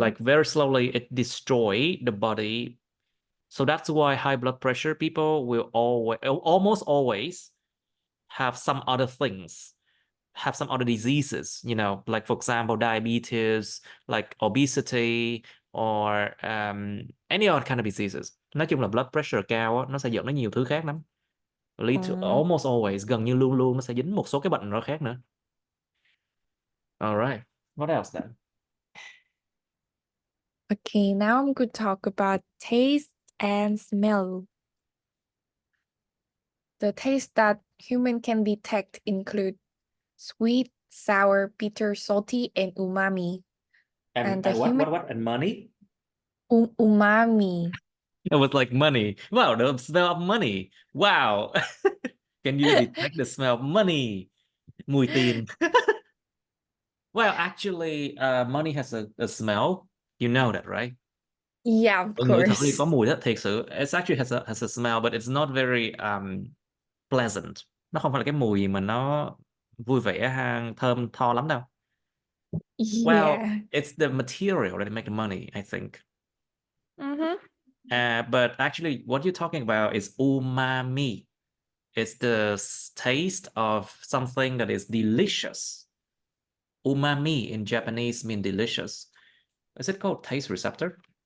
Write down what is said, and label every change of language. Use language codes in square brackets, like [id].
[en] Like very slowly, it destroy the body. So that's why high blood pressure people will almost always have some other things, have some other diseases, like for example, diabetes, like obesity, or any other kind of diseases. [vi] Nói chung là blood pressure cao á, nó sẽ dẫn đến nhiều thứ khác lắm. [en] Almost always, [vi] gần như luôn luôn nó sẽ dính một số cái bệnh nó khác nữa. [en] All right. What else then? Okay, now I'm going to talk about taste and smell. The taste that human can detect include sweet, sour, bitter, salty, and umami. And the human And money? umami. It was like money. Wow, the smell of money. Wow. Can you detect the smell of money? [vi] Mùi tiền. [en] Well, actually, money has a smell. You know that, right? Yeah, of [vi] Ngửi thử đi, có [en] course. [vi] mùi đó, thiệt sự. [en] It actually has a smell, but it's not very pleasant. [vi] Nó không phải là cái mùi mà nó vui vẻ ha, thơm tho lắm đâu. [en] Well, Yeah. it's the material that make the money, I think. Mm-hmm. But actually, what you're talking about is umami. It's the taste of something that is delicious. Umami in Japanese mean delicious. Is it called taste receptor?